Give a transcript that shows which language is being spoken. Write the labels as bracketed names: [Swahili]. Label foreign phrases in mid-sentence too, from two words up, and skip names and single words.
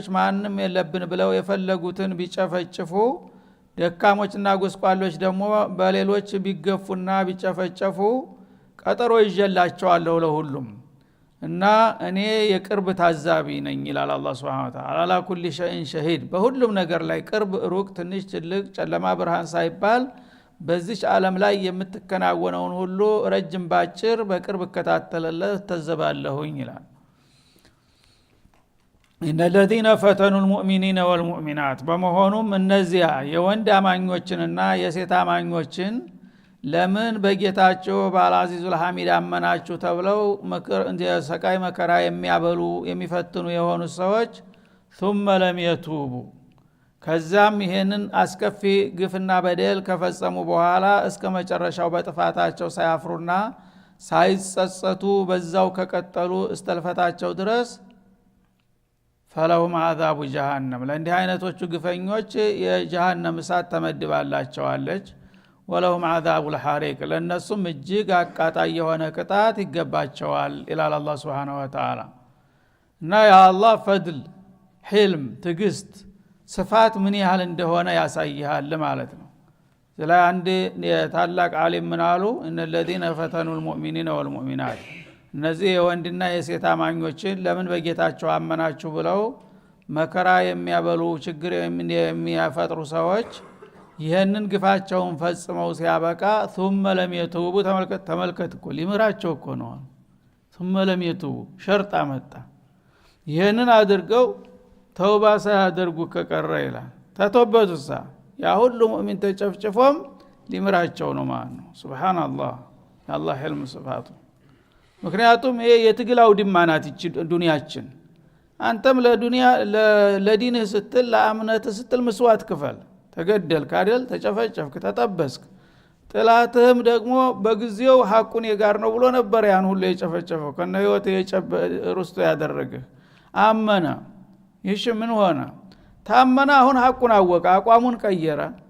[Amharic] ማንም የለብን ብለው የፈለጉትን ቢጨፈጭፉ ደካሞችና ጎስቋሎች ደግሞ በሌሎች ቢገፉና ቢጨፈጨፉ ቀጠሮ ይጀላቸዋለሁ ለሁሉም። እና እኔ የቅርብ ታዛቢ ነኝ ይላል አላህ [Arabic] سبحانه وتعالى። على كل شيء شهيد። [Amharic] በሁሉም ነገር ላይ ቅርብ ሩቅ ትንሽ ትልቅ ጨለማ ብርሃን ሳይባል በዚህ ዓለም ላይ የምትከናወነውን ሁሉ ረጅም ባጭር በቅርብ እከታተላለሁ ተዘባለሁኝ ይላል። [Arabic] إن الذين فتنوا المؤمنين والمؤمنات። [Amharic] በመሆኑም እነዚያ የወንድ አማኞችንና የሴት አማኞችን ለምን በጌታቸው [Arabic] بالعزيز الحميد [Amharic] አመናችሁ ተብለው ሰቃይ መከራ የሚያበሉ የሚፈትኑ የሆኑ ሰዎች [Arabic] ثم لم يتوبوا [Amharic] ከዛም ይሄንን አስከፊ ግፍና በደል ከፈጸሙ በኋላ እስከ መጨረሻው በጥፋታቸው ሳያፍሩና ሳይጸጸቱ በዛው ከቀጠሉ እስተልፈታቸው ድረስ [Arabic] فلهم عذاب جهنم። [Amharic] ለእንዲህ አይነቶቹ ግፈኞች የጀሃነም እሳት ተመድባላቸዋለች። [Arabic] ولهم عذاب الحريق። [Amharic] ለነሱም እጅግ አቃጣይ የሆነ ቅጣት ይገባቸዋል ይላል አላህ [Arabic] سبحانه وتعالى። [Amharic] እና የአላህ ፈድል ሕልም ትግስት ስፋት ምን ያህል እንደሆነ ያሳያል ማለት ነው። ስለ አንድ ታላቅ ዓሊም ምን አሉ? [Arabic] إن الذين فتنوا المؤمنين والمؤمنات። [Amharic] እነዚህ የወንድና የሴት አማኞችን ለምን በጌታቸው አመናችሁ ብለው መከራ የሚያበሉ ችግር የሚያፈጥሩ ሰዎች ይሄንን ግፋቸውን ፈጽመው ሲያበቃ [Arabic] ثم لم [Amharic] يتوبوا ተመልከት እኮ ሊምራቸው እኮ ነው። [Arabic] ثم لم يتوبوا [Amharic] ሸርጥ አመጣ። ይሄንን አድርገው ተውባ ሳያደርጉ ከቀረ ይላል ተተውበቱሳ ያ ሁሉ ሙእሚን ተጨፍጭፎም ሊምራቸው ነው ማለት ነው። ሱብሃንአላህ የአላህ ሕልም ስፋቱ። ምክንያቱም ይሄ የትግል አውድማ ናት ዱንያችን። አንተም ለዱንያ ለዲንህ ስትል ለአምነትህ ስትል መስዋዕት ክፈል። ተገደልክ አይደል ተጨፈጨፍክ ተጠበስክ ጥላትህም ደግሞ በጊዜው ሐቁን የጋር ነው ብሎ ነበር ያን ሁሉ የጨፈጨፈው ከነ ህይወት ሩስቶ ያደረገ አመነ ይሽ ምን ሆነ ታመነ አሁን ሐቁን አወቀ አቋሙን ቀየረ